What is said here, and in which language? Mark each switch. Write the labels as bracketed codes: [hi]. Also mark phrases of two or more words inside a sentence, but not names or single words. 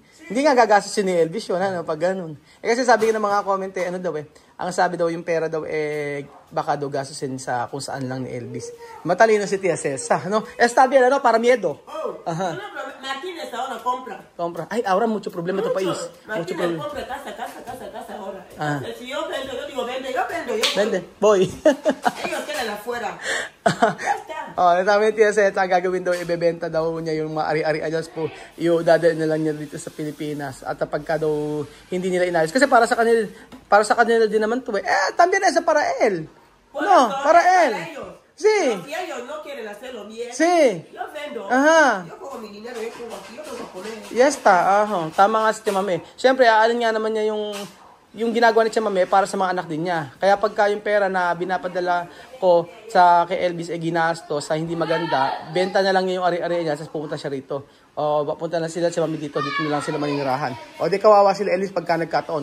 [tl] Hindi nga gagastusin ni Elvis yun, pag ganun. Kasi sabi ng mga comment, ang sabi daw yung pera daw, baka daw gastusin sa kung saan lang ni Elvis. Matalino si Tia Cesa, [es] no? Está bien, para miedo. Ajá. Martínez ahora compra. Ay, ahora mucho problema en tu país. Mucho Martínez problema. compra casa ahora. Entonces, si yo vendo, yo digo, vende, yo vendo. Vende, voy. Ellos quedan afuera. Ya está. [tl] Sabi ni Tia Cesa, gagawin daw, ibebenta daw niya yung mga ari-ari adjust po, yung dadalhin na lang niya dito sa Pilipinas. At pagka daw hindi nila inayos. Kasi para sa kanila din naman to [es] también es para él. No, para él. Sí. Si ellos no quieren hacerlo bien, Sí. yo vendo. Aha. Yo pongo mi dinero, yo pongo aquí, yo tengo que poner. [tl] Yes, tama nga si Tia Mame. Siyempre, alin nga naman niya yung ginagawa ni Tia Mame para sa mga anak din niya. Kaya pagka yung pera na binapadala ko kay Elvis ginastos sa hindi maganda, benta na lang niya yung ari-ari niya, tapos pupunta siya rito. O papunta na sila si Mami dito na lang sila maninirahan. O di kawawa sila Elvis pagka nagkataon.